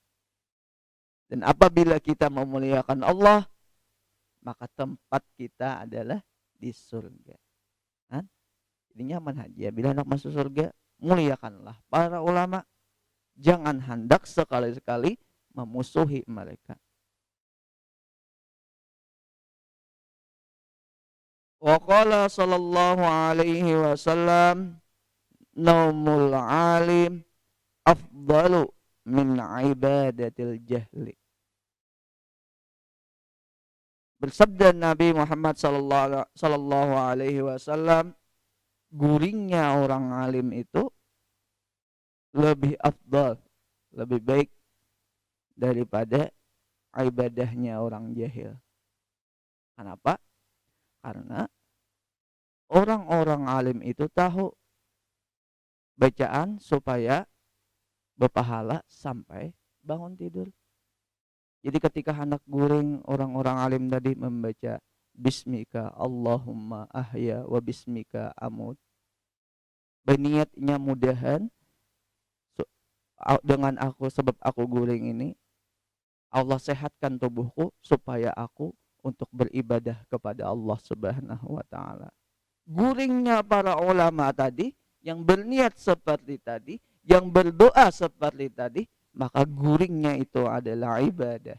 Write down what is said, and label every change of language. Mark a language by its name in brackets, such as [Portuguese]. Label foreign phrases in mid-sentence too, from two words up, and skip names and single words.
[Indonesian] Dan apabila kita memuliakan Allah, maka tempat kita adalah di surga. Kan? Jadi nyaman aja. Bila hendak masuk surga, muliakanlah para ulama. Jangan hendak sekali-sekali memusuhi mereka. [Arabic] وقال صلى الله عليه وسلم، نوم العالم أفضل من عبادة الجاهل. [Indonesian] Bersabda Nabi Muhammad [Arabic] صلى الله عليه وسلم, [Indonesian] guringnya orang alim itu lebih afdal, lebih baik daripada ibadahnya orang jahil. Kenapa? Karena orang-orang alim itu tahu bacaan supaya berpahala sampai bangun tidur. Jadi ketika hendak guring orang-orang alim tadi membaca [Arabic] باسمك اللهم أحيا وباسمك أموت, [Indonesian] berniatnya mudahan dengan aku sebab aku guring ini Allah sehatkan tubuhku supaya aku untuk beribadah kepada [Arabic] الله سبحانه وتعالى. [Indonesian] Guringnya para ulama tadi yang berniat seperti tadi, yang berdoa seperti tadi, maka guringnya itu adalah ibadah.